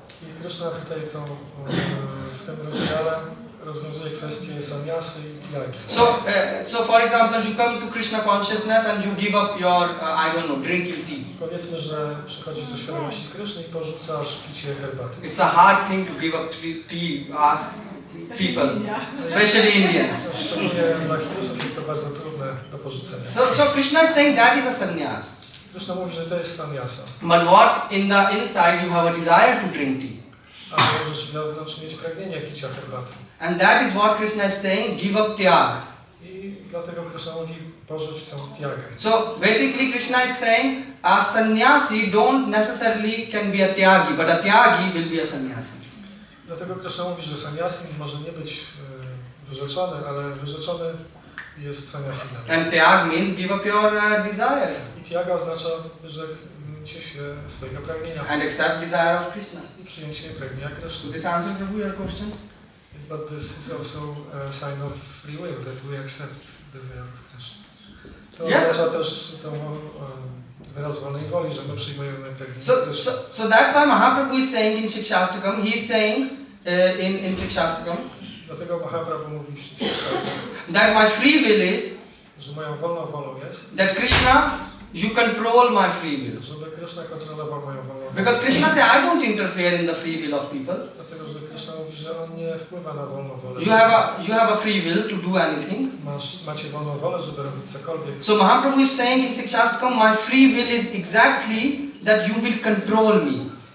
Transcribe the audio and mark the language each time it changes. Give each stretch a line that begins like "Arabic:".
Polish: I Krishna tutaj w tym rozdziale rozwiązuje kwestię sannyasy i tyagi.
English: So for example, you come to Krishna consciousness and you give up your, I don't know, drinking tea.
Polish: Powiedzmy, że przychodzisz do świadomości Kryszny i porzucasz picie herbaty.
English: It's a hard thing to give up tea, ask people, especially Indians.
Polish: Szczególnie dla Hindusów jest to bardzo trudne do porzucenia.
English: So Krishna is saying that is a sannyas.
Polish: Krishna mówi, że to jest sannyasa.
English: But what in the inside you have a desire to drink tea.
Polish: A możesz wewnątrz mieć pragnienie picia herbaty.
English: And that is what Krishna is saying, give up tyag.
Polish: I dlatego Krishna mówi, porzuć tą tyagę.
English: So basically Krishna is saying a sannyasi don't necessarily can be a tyagi, but a tyagi will be a sannyasi.
Polish: Dlatego Krishna mówi, że sannyasi może nie być wyrzeczony, ale wyrzeczony jest sannyasinem.
English: And tyag means give up your desire.
Polish: I tyaga oznacza wyrzeknięcie się swojego pragnienia.
English: And accept desire of Krishna.
Polish: I przyjęcie pragnienia
English: So
Polish: Kryszny.
English: this answer to your question? Yes, but this is also a sign of free will, that we accept desire of Krishna.
Polish: To oznacza też tą wyraz wolnej woli, że my przyjmujemy pragnienie Kryszny.
English: So that's why Mahaprabhu is saying in Shikshastakam, he is saying in Shikshastakam,
Polish: Dlatego Mahaprabhu mówi w Shikshastakam,
English: that my free will is
Polish: że moją wolną wolą jest,
English: that Krishna, you control my free will.
Polish: żeby Krishna kontrolował moją wolną wolę.
English: Because Krishna says, I don't interfere in the free will of people.
Polish: Dlatego, że Krishna mówi, że on nie wpływa na wolną wolę.
English: You have a free will to do anything.
Polish: Macie wolną wolę, żeby robić cokolwiek.
English: So Mahaprabhu is saying in Shikshastakam, my free will is exactly that you will control me.